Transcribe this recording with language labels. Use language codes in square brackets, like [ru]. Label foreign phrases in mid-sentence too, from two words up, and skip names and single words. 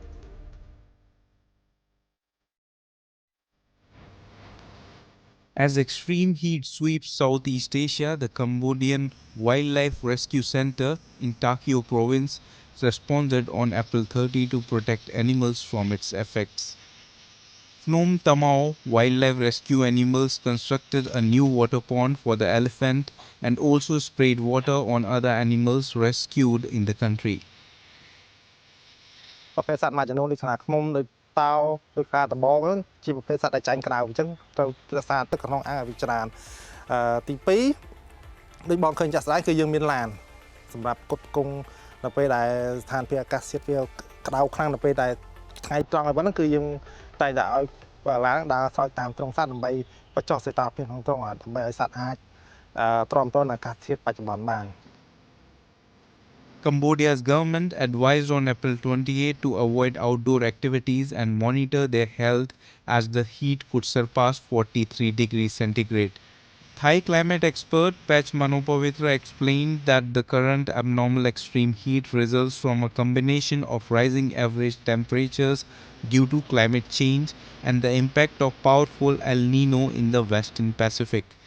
[en] As extreme heat sweeps Southeast Asia, the Cambodian Wildlife Rescue Center in Takeo province responded on April 30 to protect animals from its effects. Phnom Tamao Wildlife Rescue Animals constructed a new water pond for the elephant and also sprayed water on other animals rescued in the country. [km] ប្រភេទសត្វមួយចំនួនដូចខ្លាឃ្មុំដូចតោដូចខ្លាតបោជាប្រភេទសត្វដែលចាញ់ក្រៅអញ្ចឹងត្រូវរក្សាទឹកក្នុងអាងឲ្យវាច្រើនទី2ដូចបងឃើញចាស់ស្ដាយគឺយើងមានឡានសម្រាប់គុតគង់នៅពេលដែលស្ថានភាពអាកាសធាតុវាក្តៅខ្លាំងនៅពេលដែលថ្ងៃត្រង់ហើយប៉ុណ្ណឹងគឺយើងតែងតែឲ្យឡានដើរស្រោចតាមទ្រុងសត្វដើម្បីបញ្ចុះសីតុណ្ហភាពក្នុងទ្រុងដើម្បីឲ្យសត្វអាចទ្រាំទ្រនឹងអាកាសធាតុបច្ចុប្បន្នបាន [en] Cambodia's government advised on April 28 to avoid outdoor activities and monitor their health as the heat could surpass 43 degrees centigrade. Thai climate expert Pech Manopavitra explained that the current abnormal extreme heat results from a combination of rising average temperatures due to climate change and the impact of powerful El Nino in the Western Pacific.